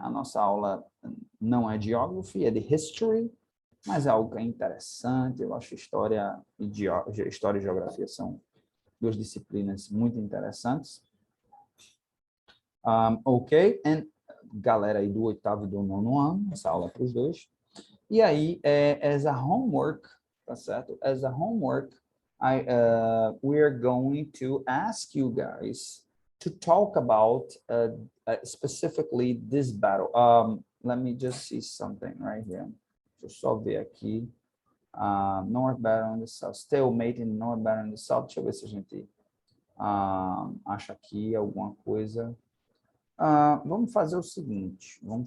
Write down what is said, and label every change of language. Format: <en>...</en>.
<pt>A nossa aula não é de Geography, é de History, mas é algo que é interessante. Eu acho história e Geografia são duas disciplinas muito interessantes. Ok, galera aí do 8º e do 9º ano, essa aula é para os dois. E aí,</pt> <en>as a homework,</en> <pt>tá certo?</pt> <en>As a homework, we are going to ask you guys to talk about specifically this battle. Let me just see something right here.</en> <pt>Deixa eu só ver aqui.</pt> <en>North Battle in the South. Stalemate in North Battle in the South.</en> <pt>Deixa eu ver se a gente acha aqui alguma coisa. Vamos fazer o seguinte.</pt>